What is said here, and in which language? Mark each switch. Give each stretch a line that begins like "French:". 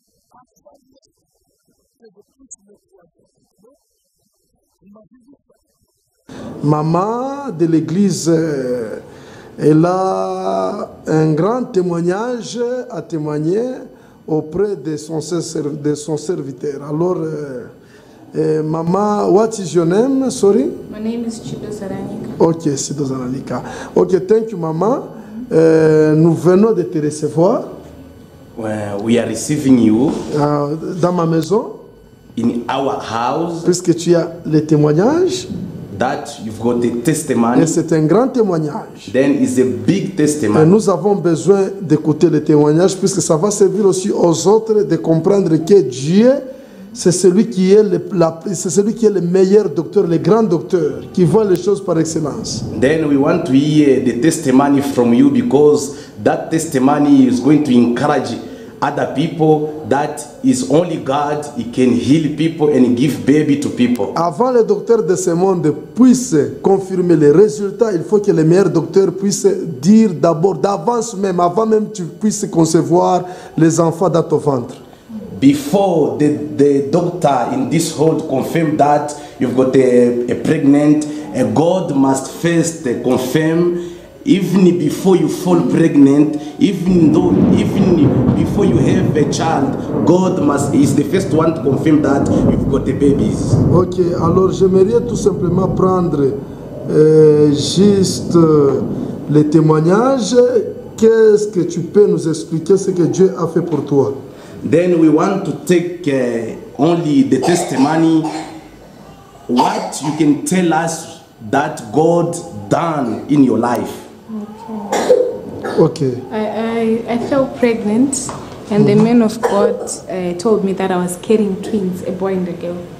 French: À ça, c'est de plus le soin. Il m'a dit ça. Maman de l'église, elle a un grand témoignage à témoigner auprès de son serviteur.
English: Alors, Mama, what is your name? Sorry? My name is Chido Zaranika. Ok, Chido Zaranika. Ok, thank you, Mama.
French: Nous venons de te recevoir.
English: We are receiving you
French: dans ma maison.
English: In our house.
French: Puisque tu as les témoignages.
English: That you've got the testimony.
French: Et c'est un grand témoignage.
English: Then is a big testimony.
French: Et nous avons besoin d'écouter les témoignages puisque ça va servir aussi aux autres de comprendre que Dieu, c'est celui qui est le meilleur docteur, le grand docteur, qui voit les choses par excellence.
English: Then we want to hear the testimony from you because that testimony is going to encourage other people that is only God, He can heal people and give baby to people.
French: Avant les docteurs de ce monde puissent confirmer les résultats, il faut que les meilleurs docteurs puissent dire d'abord, d'avance même, avant même que tu puisses concevoir les enfants dans ton ventre.
English: Before the doctor in this world confirm that you've got a pregnant, God must first confirm. Even before you fall pregnant, even before you have a child, God is the first one to confirm that you've got the babies.
French: Ok, alors j'aimerais tout simplement prendre juste les témoignages. Qu'est-ce que tu peux nous expliquer ce que Dieu a fait pour toi?
English: Then we want to take only the testimony. What you can tell us that God done in your life. Okay. I fell pregnant, and the man of God told me that I was carrying twins, a boy and a girl.